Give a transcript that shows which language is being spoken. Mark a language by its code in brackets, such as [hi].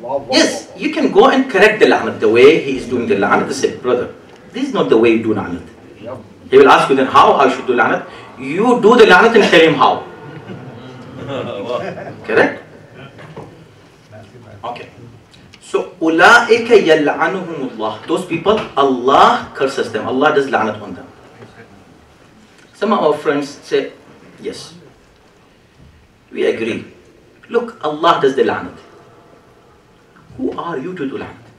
[en] Yes, you can go and correct the la'nat the way he is doing the la'nat. Say, brother, this is not the way you do la'nat. He will ask you then how I should do la'nat. You do the la'nat and tell him how. Correct? Okay. [ar] So, أُولَٰئِكَ يَلْعَنُهُمُ اللَّهُ. [en] Those people, Allah curses them. Allah does la'nat on them. Some of our friends say, yes, we agree. Look, Allah does the la'nat. Who are you to do la'nat?